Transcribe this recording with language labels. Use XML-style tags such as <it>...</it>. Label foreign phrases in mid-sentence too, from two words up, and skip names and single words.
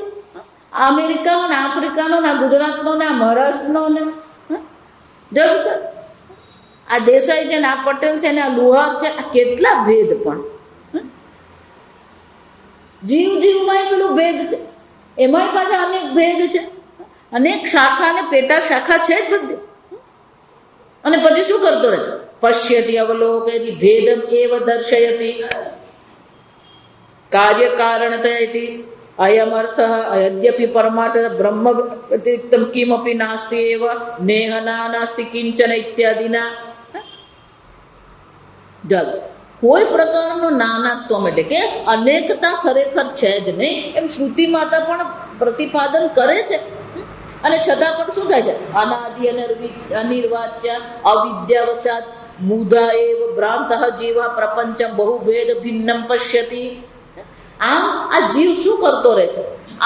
<gu>અમેરિકાનો ને આફ્રિકાનો ને ગુજરાતનો ને મહારાષ્ટ્રનો ને આ દેસાઈ છે ને આ પટેલ છે ને આ લુહાર છે. આ કેટલા ભેદ! પણ જીવ જીવમાં પેલું ભેદ છે. એમાંય પાછા અનેક ભેદ છે. અનેક શાખા અને પેટા શાખા છે જ બધી. અને પછી શું કરતો રહે છે?</gu> <sa>पश्यति अवलोकयति भेदम् एव दर्शयति कार्यकारणतया इति अयमर्थः यद्यपि परमार्थतः ब्रह्म व्यतिरिक्तं किमपि नास्ति एव नेह नास्ति किंचन इत्यादिना जल</sa> <gu>કોઈ પ્રકારનું નાનાત્વ એટલે કે અનેકતા ખરેખર છે જ નહીં એમ શ્રુતિ માતા પણ પ્રતિપાદન કરે છે અને છતાં પણ શું થાય છે</gu> <sa>અનાદિ અનિર્વાચ્ય અવિદ્યાવશાત મૂઢા એવ ભ્રાંતઃ જીવઃ પ્રપંચમ બહુભેદ ભિન્નમ પશ્યતિ</sa> <gu>આમ આ જીવ શું કરતો રહે છે આ</gu>